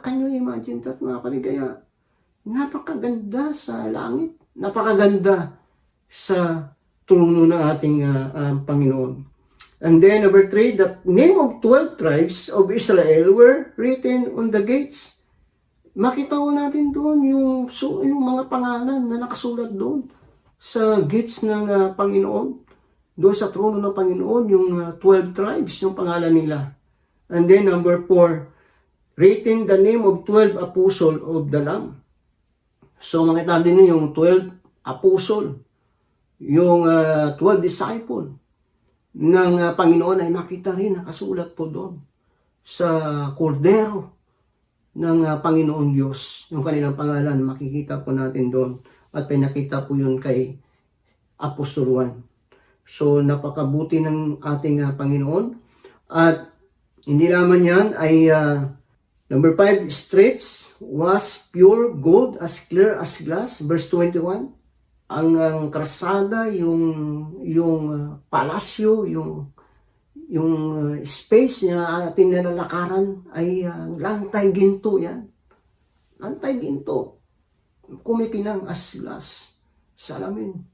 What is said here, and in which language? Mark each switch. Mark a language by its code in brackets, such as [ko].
[en] Can you imagine that, [tl] mga kapatid? Kaya napakaganda sa langit, napakaganda sa trono ng ating Panginoon. [en] And then number 3, the name of 12 tribes of Israel were written on the gates. [tl] Makita ko natin doon yung mga pangalan na nakasulat doon sa gates ng Panginoon. Doon sa trono ng Panginoon, yung 12 tribes, yung pangalan nila. [en] And then number 4, written the name of 12 apostle of the Lamb. [tl] So makita din yung 12 apostle, yung 12 disciple ng Panginoon ay makita rin nakasulat po doon sa kordero ng Panginoon Diyos. Yung kanilang pangalan, makikita po natin doon. At pinakita po yun kay apostoluhan. So, napakabuti ng ating Panginoon. At hindi lamang yan ay [en] number 5, streets was pure gold as clear as glass. Verse 21. [tl] Ang krasada, yung palasyo, yung space na ating nalalakaran ay lantay ginto yan. Lantay ginto. Kumikinang [en] as glass. [tl] Salamin.